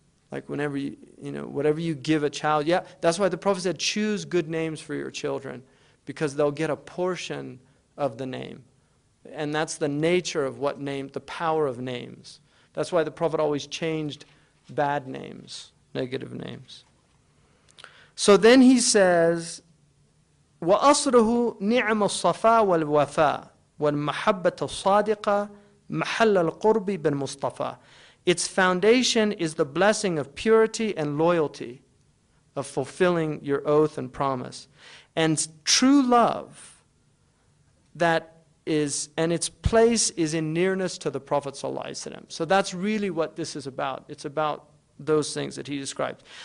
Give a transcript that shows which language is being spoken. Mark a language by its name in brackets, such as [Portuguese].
[English] Like whenever whatever you give a child, yeah, that's why the Prophet said, choose good names for your children, because they'll get a portion of the name. And that's the nature of what name, the power of names. That's why the Prophet always changed bad names, negative names. So then he says, [Arabic] وَأَصْرُهُ نِعْمَ الصَّفَا وَالْوَفَاء وَالْمَحَبَّةَ الصَّادِقَةِ مَحَلَّ الْقُرْبِ بِالْمُصْطَفَى. [English] Its foundation is the blessing of purity and loyalty, of fulfilling your oath and promise. And true love, and its place is in nearness to the Prophet ﷺ. So that's really what this is about. It's about those things that he described.